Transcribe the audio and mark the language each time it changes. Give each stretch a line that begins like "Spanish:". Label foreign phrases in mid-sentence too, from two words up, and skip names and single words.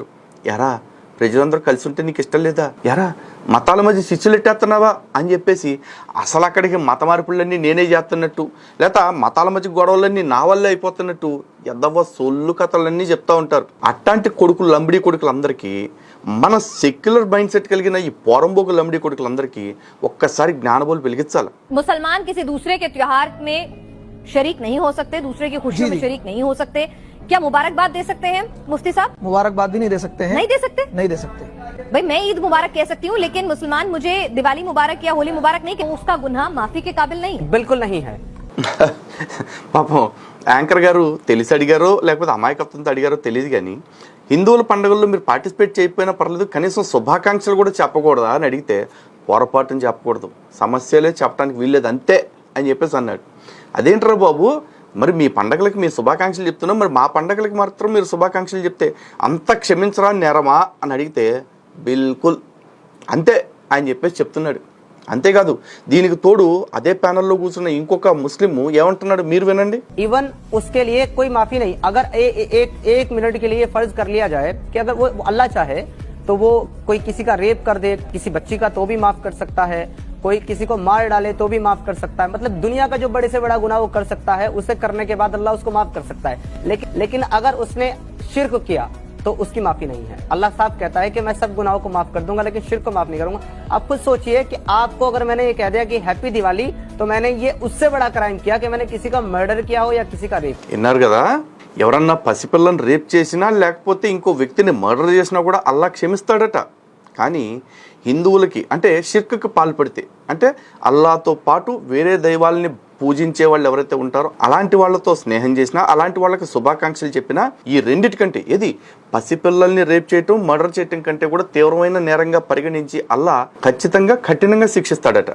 Telugu: ఎరా ప్రజలందరూ కలిసి ఉంటే నీకు ఇష్టం లేదా? ఎరా మతాల మధ్య శిష్యులు ఎట్టేస్తున్నావా అని చెప్పేసి అసలు అక్కడికి మత మార్పులన్నీ నేనే చేస్తున్నట్టు, లేదా మతాల మధ్య గొడవలన్నీ నా వల్లే అయిపోతున్నట్టు ఎద్దవ సొల్లు కథలన్నీ చెప్తా ఉంటారు. అట్లాంటి కొడుకులు, లంబడి కొడుకులందరికీ, మన సెక్యులర్ మైండ్ సెట్ కలిగిన ఈ పోరంబోకు లంబడి కొడుకులందరికీ ఒక్కసారి జ్ఞానబోలు వెలిగించాలి.
Hindi: मुसलमान किसी दूसरे के त्योहार में शरीक नहीं हो सकते, दूसरे की खुशियों में शरीक नहीं हो सकते. क्या मुबारकबाद दे सकते हैं मुफ्ती साहब? मुबारकबाद भी नहीं दे सकते हैं. नहीं दे सकते? नहीं दे सकते. भाई मैं ईद मुबारक कह सकती हूँ, लेकिन मुसलमान मुझे दिवाली मुबारक या होली मुबारक नहीं, उसका गुनाह माफी के काबिल नहीं. बिल्कुल नहीं है.
Telugu: పాపం యాంకర్ గారు తెలిసి అడిగారో లేకపోతే అమాయకత్వంతో అడిగారో తెలియదు, కానీ హిందువుల పండుగల్లో మీరు పార్టిసిపేట్ చేయకపోయినా పర్లేదు, కనీసం శుభాకాంక్షలు కూడా చెప్పకూడదా అని అడిగితే పొరపాటుని చెప్పకూడదు, సమస్యలే చెప్పడానికి వీల్లేదు అంతే అని చెప్పేసి అన్నాడు. అదేంటారా బాబు, మరి మీ పండగలకి మీ శుభాకాంక్షలు చెప్తున్నాం, మరి మా పండగలకి మాత్రం మీరు శుభాకాంక్షలు చెప్తే అంత క్షమించరా నేరమా అని అడిగితే బిల్కుల్ అంతే అని చెప్పేసి చెప్తున్నాడు. అంతేకాదు దీనికి తోడు అదే ప్యానెల్లో కూర్చున్న ఇంకొక ముస్లిం ఏమంటున్నాడు మీరు వినండి.
Hindi: इवन उसके लिए कोई माफी नहीं. अगर एक मिनट के लिए फर्ज कर लिया जाए कि अगर वो अल्लाह चाहे तो वो कोई किसी का रेप कर दे किसी बच्ची का तो भी माफ कर सकता है, कोई किसी को मार डाले तो भी माफ कर सकता है. मतलब दुनिया का जो बड़े से बड़ा गुनाह वो कर सकता है, उसे करने के बाद अल्लाह उसको माफ कर सकता है. लेकिन अगर उसने शिर्क किया तो उसकी माफी नहीं है. अल्लाह साफ कहता है कि मैं सब गुनाहों को माफ कर दूंगा लेकिन शिर्क को माफ नहीं करूंगा. आप खुद सोचिए कि आपको अगर मैंने ये कह दिया कि हैप्पी दिवाली तो मैंने ये उससे बड़ा क्राइम किया कि मैंने किसी का मर्डर किया हो या किसी का रेप.
Telugu: విన్నారు కదా, ఎవరన్నా పసిపిల్లని రేప్ చేసినా లేకపోతే ఇంకో వ్యక్తిని మర్డర్ చేసినా కూడా అల్లా క్షమిస్తాడట. కానీ హిందువులకి అంటే షిర్క్కి పాల్పడితే, అంటే అల్లాతో పాటు వేరే దైవాలని పూజించే వాళ్ళు ఎవరైతే ఉంటారో అలాంటి వాళ్ళతో స్నేహం చేసినా, అలాంటి వాళ్ళకి శుభాకాంక్షలు చెప్పినా, ఈ రెండిటికంటే ఏది పసిపిల్లల్ని రేప్ చేయటం, మర్డర్ చేయటం కంటే కూడా తీవ్రమైన నేరంగా పరిగణించి అల్లా ఖచ్చితంగా కఠినంగా శిక్షిస్తాడట.